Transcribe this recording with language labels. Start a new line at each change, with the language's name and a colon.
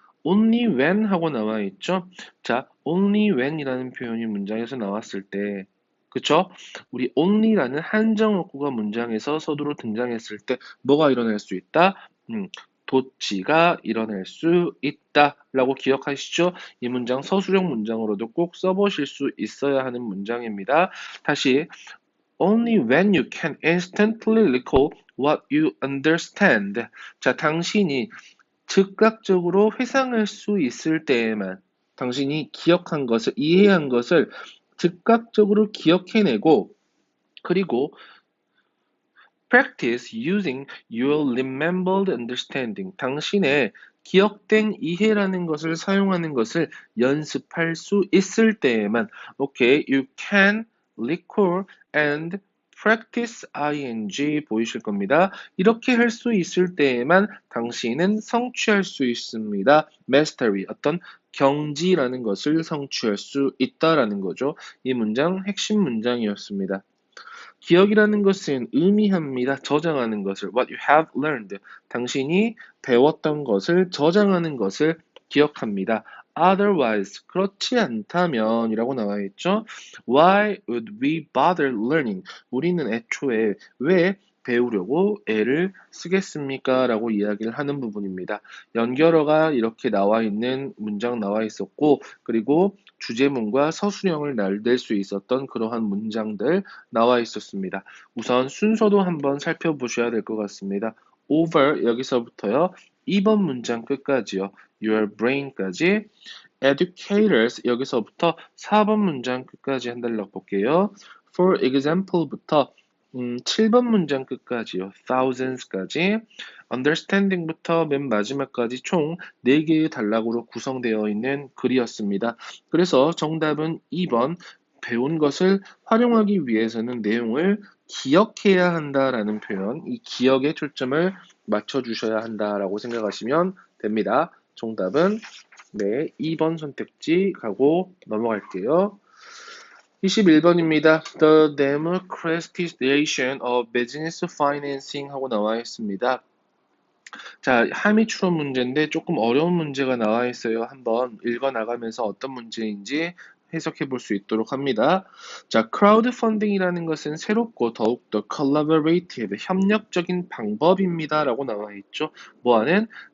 English: Only when
Korean: 하고 나와 있죠. 자, only when이라는 표현이 문장에서 나왔을 때, 그쵸? 우리 only라는 한정어구가 문장에서 서두로 등장했을 때 뭐가 일어날 수 있다? 도치가 일어날 수 있다라고 기억하시죠? 이 문장 서술형 문장으로도 꼭 써보실 수 있어야 하는 문장입니다.
English: 다시 Only when you can instantly recall what you understand.
Korean: 자, 당신이 즉각적으로 회상할 수 있을 때에만 당신이 기억한 것을, 이해한 것을 즉각적으로 기억해내고 그리고
English: practice using your remembered understanding.
Korean: 당신의 기억된 이해라는 것을 사용하는 것을 연습할 수 있을 때에만, okay,
English: you can recall and practice ing
Korean: 보이실 겁니다. 이렇게 할 수 있을 때에만 당신은 성취할 수 있습니다. mastery, 어떤 경지라는 것을 성취할 수 있다라는 거죠. 이 문장 핵심 문장이었습니다. 기억이라는 것은 의미합니다. 저장하는 것을.
English: What you have learned.
Korean: 당신이 배웠던 것을 저장하는 것을 기억합니다. Otherwise, 그렇지 않다면 이라고 나와 있죠.
English: Why would we bother learning?
Korean: 우리는 애초에 왜 배우려고 애를 쓰겠습니까? 라고 이야기를 하는 부분입니다. 연결어가 이렇게 나와 있는 문장 나와 있었고, 그리고 주제문과 서술형을 낼 수 있었던 그러한 문장들 나와 있었습니다. 우선 순서도 한번 살펴보셔야 될 것 같습니다. over 여기서부터요. 2번 문장 끝까지요.
English: your brain
Korean: 까지. educators 여기서부터 4번 문장 끝까지 한 달락 볼게요. for example부터 7번 문장 끝까지요. thousands까지. understanding부터 맨 마지막까지 총 4개의 단락으로 구성되어 있는 글이었습니다. 그래서 정답은 2번, 배운 것을 활용하기 위해서는 내용을 기억해야 한다라는 표현, 이 기억에 초점을 맞춰주셔야 한다라고 생각하시면 됩니다. 정답은 네, 2번 선택지 가고 넘어갈게요. 21번입니다.
English: The democratization of business financing
Korean: 하고 나와 있습니다. 자, 함의 추론 문제인데 조금 어려운 문제가 나와 있어요. 한번 읽어 나가면서 어떤 문제인지 해석해 볼 수 있도록 합니다. 자, 크라우드 펀딩이라는 것은 새롭고 더욱더 collaborative, 협력적인 방법입니다. 라고 나와 있죠. 뭐하는?